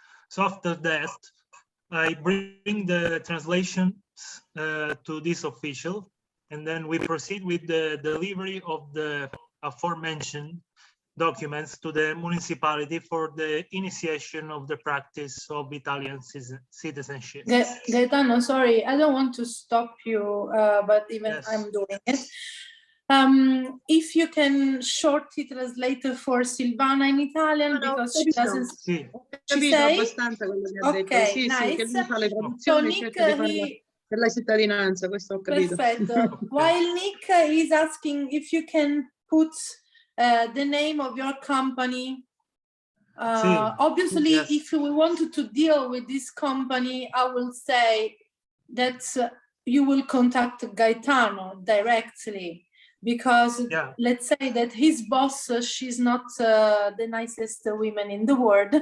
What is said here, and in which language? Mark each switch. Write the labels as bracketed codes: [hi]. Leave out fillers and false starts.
[en] So after that, I bring the translations to this official, and then we proceed with the delivery of the aforementioned documents to the municipality for the initiation of the practice of Italian citizenship. Gaetano, sorry, I don't want to stop you, but even yes. I'm doing it. If you can shortly translate for Silvana in Italian, because she doesn't. [it] Sì, capito abbastanza quello che ha detto. Sì, [en] nice. [it] Sì, che lui fa le traduzioni, [en] so Nick, [it] per la cittadinanza, questo ho capito. Perfetto. [en] While Nick is asking if you can put the name of your company. Obviously, yes. If we wanted to deal with this company, I will say that you will contact Gaetano directly, because let's say that his boss, she's not the nicest woman in the world.